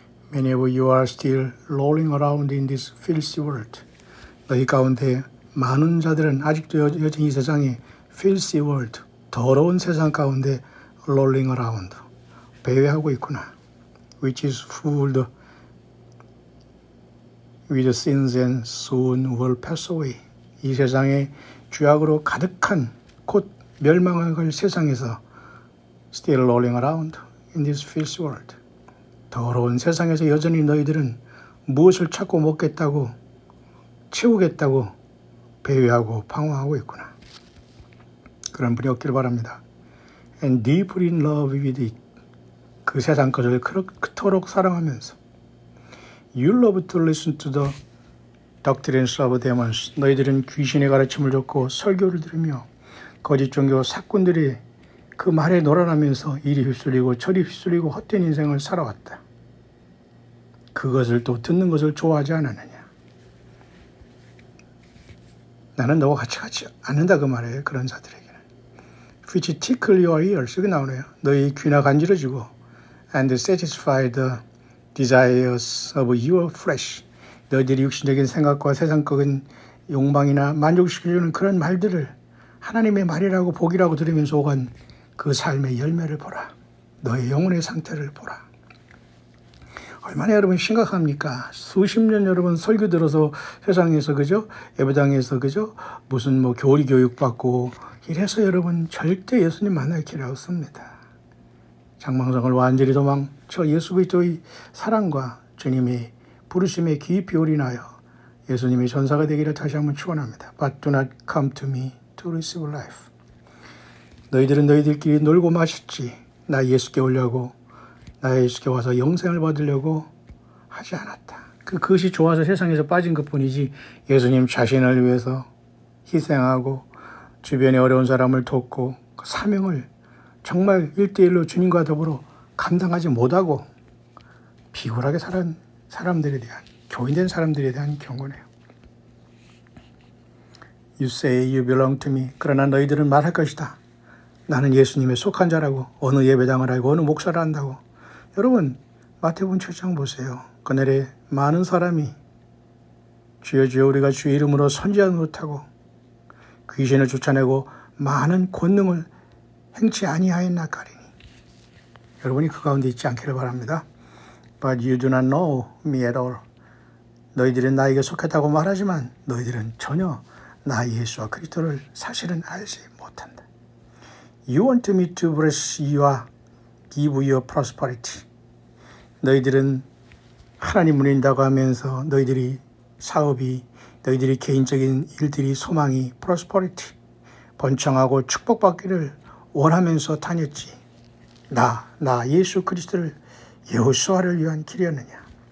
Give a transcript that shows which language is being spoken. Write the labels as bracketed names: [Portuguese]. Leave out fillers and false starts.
[English] Many of you are still rolling around in this filthy world. [Korean] 너희 가운데 많은 자들은 아직도 여전히 이 세상에 [English] filthy world, [Korean] 더러운 세상 가운데 [English] rolling around, [Korean] 배회하고 있구나. [English] which is full with sins and soon will pass away. [Korean] 이 세상에 죄악으로 가득한 곧 멸망할 세상에서 [English] still rolling around in this filthy world. [Korean] 더러운 세상에서 여전히 너희들은 무엇을 찾고 먹겠다고 채우겠다고 배회하고 방황하고 있구나. 그런 분이 없기를 바랍니다. [English] And deeply in love with it. [Korean] 그 세상 것을 그토록 사랑하면서 [English] You love to listen to the doctrines of demons. [Korean] 너희들은 귀신의 가르침을 듣고 설교를 들으며 거짓 종교 사꾼들이 그 말에 놀아나면서 이리 휩쓸리고 저리 휩쓸리고 헛된 인생을 살아왔다. 그것을 또 듣는 것을 좋아하지 않았느냐. 나는 너와 같이 가지 않는다 그 말이에요. 그런 자들에게는. [English] Which tickle your ears. [Korean] 여기 나오네요. 너희 귀나 간지러지고 [English] and satisfy the desires of your flesh. [Korean] 너희들이 육신적인 생각과 세상적인 욕망이나 만족시켜주는 그런 말들을 하나님의 말이라고 복이라고 들으면서 오간 그 삶의 열매를 보라. 너의 영혼의 상태를 보라. 얼마나 여러분 심각합니까? 수십 년 여러분 설교 들어서 세상에서 그죠? 예배당에서 그죠? 무슨 뭐 교리 교육 받고 이래서 여러분 절대 예수님 만날 길이 없습니다. 장망성을 완전히 도망쳐 예수 그리스도의 사랑과 주님의 부르심에 깊이 올인하여 예수님의 전사가 되기를 다시 한번 축원합니다. [English] But do not come to me to receive life. [Korean] 너희들은 너희들끼리 놀고 마셨지. 나 예수께 오려고 나 예수께 와서 영생을 받으려고 하지 않았다. 그것이 좋아서 세상에서 빠진 것뿐이지 예수님 자신을 위해서 희생하고 주변의 어려운 사람을 돕고 그 사명을 정말 1대1로 주님과 더불어 감당하지 못하고 비굴하게 살은 사람들에 대한 교인된 사람들에 대한 경고네요. [English] You say you belong to me. [Korean] 그러나 너희들은 말할 것이다. 나는 예수님에 속한 자라고 어느 예배당을 알고 어느 목사를 안다고. 여러분 마태복음 7장 보세요. 그날에 많은 사람이 주여 주여 우리가 주의 이름으로 선지자 노릇하고 귀신을 쫓아내고 많은 권능을 행치 아니하였나 가리니. 여러분이 그 가운데 있지 않기를 바랍니다. [English] But you do not know me at all. [Korean] 너희들은 나에게 속했다고 말하지만 너희들은 전혀 나 예수와 그리스도를 사실은 알지 못한다. [English] You want me to bless you, give you prosperity. [Korean] 너희들은 하나님 문인다고 하면서 너희들이 사업이 너희들이 개인적인 일들이 소망이 prosperity 번창하고 축복받기를 원하면서 다녔지. 나 예수 그리스도를 여호수아를 위한 길이었느냐.